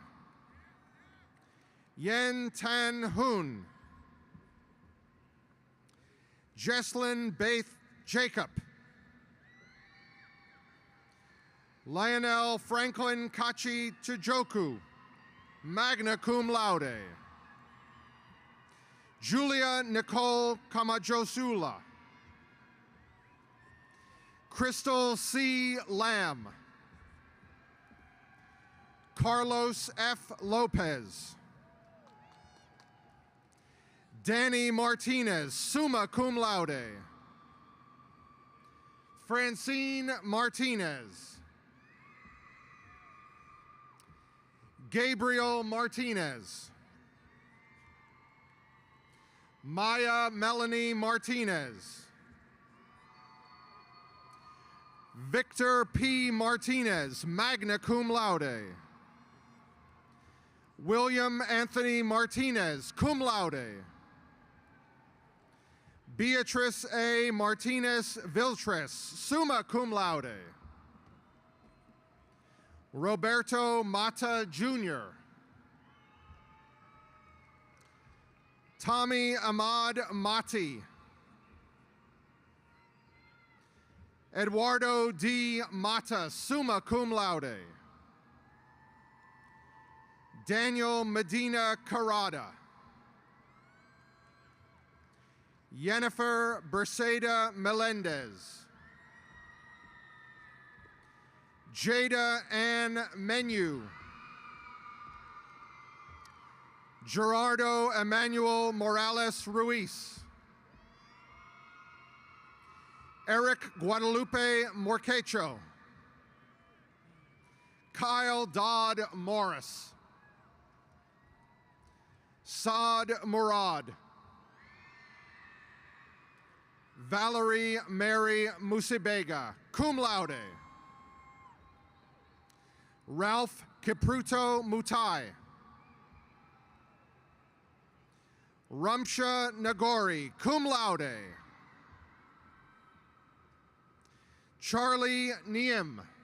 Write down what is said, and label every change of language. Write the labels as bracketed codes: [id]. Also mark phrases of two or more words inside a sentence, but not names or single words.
[en] Yen Tan Hoon. Jesslyn Baith Jacob. Lionel Franklin Kachi Chijoku, [la] magna cum laude. [en] Julia Nicole Kamajosula. Crystal C. Lamb. Carlos F. Lopez. Danny Martinez, [la] summa cum laude. [en] Francine Martinez. Gabriel Martinez. Maya Melanie Martinez. Victor P. Martinez, [la] magna cum laude. [en] William Anthony Martinez, [la] cum laude. [en] Beatrice A. Martinez Viltres, [la] summa cum laude. [en] Roberto Mata Jr. Tommy Ahmad Mati. Eduardo D. Mata, [la] summa cum laude. [en] Daniel Medina Carrada. Yennefer Berseda Melendez. Jada Ann Menu. Gerardo Emmanuel Morales Ruiz. Eric Guadalupe Morquecho. Kyle Dodd Morris. Saad Murad. Valerie Mary Musibega, [la] cum laude. [en] Ralph Kipruto Mutai. Ramsha Nagori, [la] cum laude. [en] Charlie Niem.